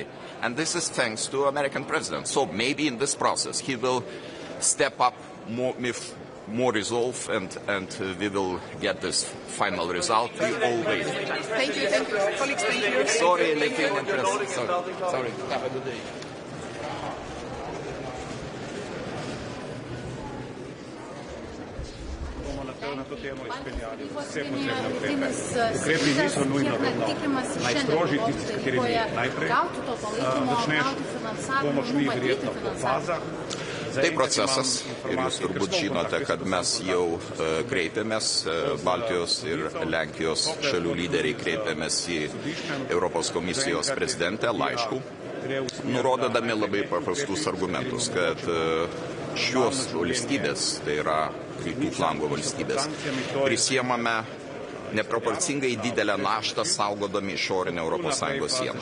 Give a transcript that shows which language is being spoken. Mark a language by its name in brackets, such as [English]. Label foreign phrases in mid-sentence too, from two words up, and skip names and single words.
[English] And this is thanks to American president. So maybe in this process he will step up with more resolve and we will get this final result. We all wait. Thank you. Colleagues, thank you. Sorry, Lithuanian press. Sorry. Have a good day. [Slovenian] Ukrepi niso nujno najstrožji, tisti, s katerimi najprej začneš, bomo šli verjetno po fazah. [Lithuanian] Tai procesas ir jūs turbūt žinote, kad mes jau kreipėmės, Baltijos ir Lenkijos šalių lyderiai kreipėmės į Europos komisijos prezidentę laišku, nurodydami labai paprastus argumentus, kad šios valstybės, tai yra rytų flango valstybės, prisiemame neproporcingai didelę naštą saugodami išorinę ES sieną.